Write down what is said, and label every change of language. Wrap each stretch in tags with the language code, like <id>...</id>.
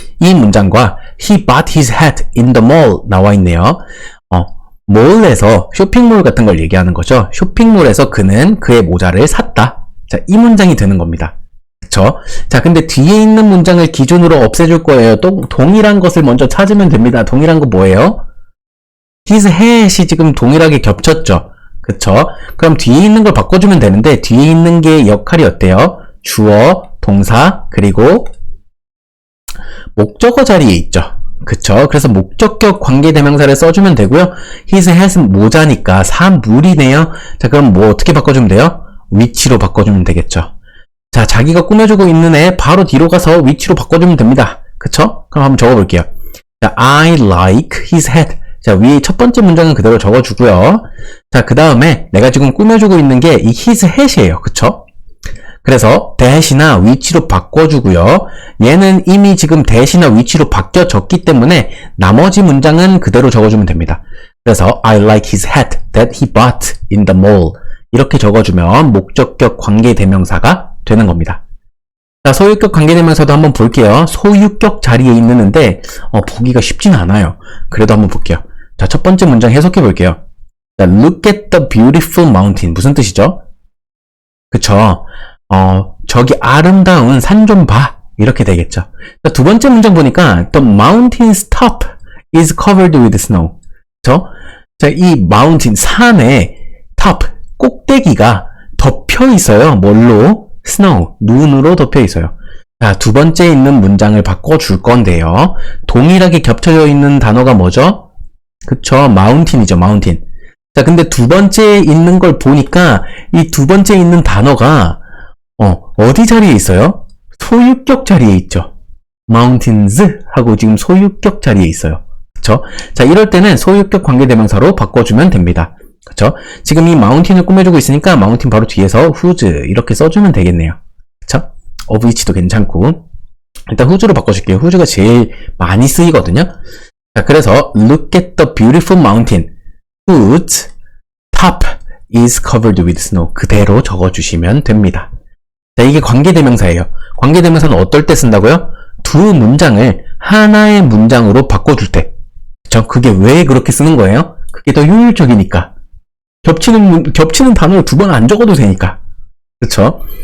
<ko>이 문장과</ko> <en>he bought his hat in the mall</en> <ko>나와 있네요. 몰에서 쇼핑몰 같은 걸 얘기하는 거죠. 쇼핑몰에서 그는 그의 모자를 샀다. 자, 이 문장이 되는 겁니다. 그쵸? 자, 근데 뒤에 있는 문장을 기준으로 없애줄 거예요. 또 동일한 것을 먼저 찾으면 됩니다. 동일한 거 뭐예요? his hat이 지금 동일하게 겹쳤죠. 그쵸? 그럼 뒤에 있는 걸 바꿔주면 되는데 뒤에 있는 게 역할이 어때요? 주어, 동사, 그리고 목적어 자리에 있죠. 그쵸? 그래서 목적격 관계대명사를 써주면 되고요. his hat은 모자니까 사물이네요. 자, 그럼 뭐 어떻게 바꿔주면 돼요? which로 바꿔주면 되겠죠. 자, 자기가 꾸며주고 있는 애 바로 뒤로 가서 which로 바꿔주면 됩니다. 그쵸? 그럼 한번 적어볼게요. 자,</ko> <en>I like his hat.</en> <ko>자, 위에 첫 번째 문장은 그대로 적어주고요. 자, 그 다음에 내가 지금 꾸며주고 있는 게 이 his hat이에요. 그쵸? 그래서 that이나 which로 바꿔주고요. 얘는 이미 지금 that이나 which로 바뀌어졌기 때문에 나머지 문장은 그대로 적어주면 됩니다. 그래서</ko> <en>I like his hat that he bought in the mall</en> <ko>이렇게 적어주면 목적격 관계대명사가 되는 겁니다. 자, 소유격 관계대명사도 한번 볼게요. 소유격 자리에 있는데 보기가 쉽진 않아요. 그래도 한번 볼게요. 자, 첫 번째 문장 해석해 볼게요.</ko> <en>자, look at the beautiful mountain.</en> <ko>무슨 뜻이죠? 그쵸? 저기 아름다운 산 좀 봐. 이렇게 되겠죠. 자, 두 번째 문장 보니까</ko> <en>the mountain's top is covered with snow.</en> <ko>그쵸? 자, 이 mountain, 산의 top, 꼭대기가 덮여 있어요. 뭘로? snow, 눈으로 덮여 있어요. 자, 두 번째 있는 문장을 바꿔줄 건데요. 동일하게 겹쳐져 있는 단어가 뭐죠? 그쵸? mountain이죠, mountain. 자, 근데 두 번째 있는 걸 보니까 이 두 번째 있는 단어가 어디 자리에 있어요? 소유격 자리에 있죠. mountains 하고 지금 소유격 자리에 있어요. 그쵸? 자, 이럴 때는 소유격 관계대명사로 바꿔주면 됩니다. 그쵸? 지금 이 mountain을 꾸며주고 있으니까 mountain 바로 뒤에서 whose 이렇게 써주면 되겠네요. 그쵸? of which도 괜찮고 일단 whose로 바꿔줄게요. whose가 제일 많이 쓰이거든요. 자, 그래서</ko> <en>look at the beautiful mountain whose top is covered with snow</en> <ko>그대로 적어주시면 됩니다. 자, 이게 관계대명사예요. 관계대명사는 어떨 때 쓴다고요? 두 문장을 하나의 문장으로 바꿔줄 때. 그쵸? 그게 왜 그렇게 쓰는 거예요? 그게 더 효율적이니까. 겹치는 단어를 두 번 안 적어도 되니까. 그쵸?</ko>